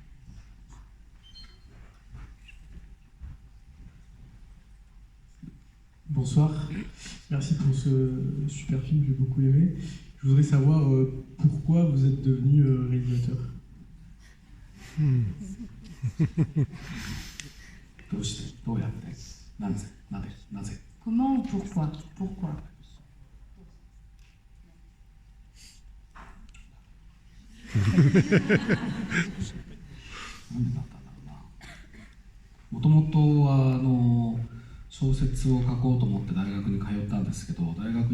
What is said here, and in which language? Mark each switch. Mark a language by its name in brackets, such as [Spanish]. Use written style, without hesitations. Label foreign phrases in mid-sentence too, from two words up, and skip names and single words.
[French] Bonsoir, merci pour ce super film, j'ai beaucoup aimé. Je voudrais savoir pourquoi vous êtes devenu réalisateur. Comment ou pourquoi? Pourquoi? [Japanese] もともとは小説を書こうと思って大学に通ったんですけど、大学1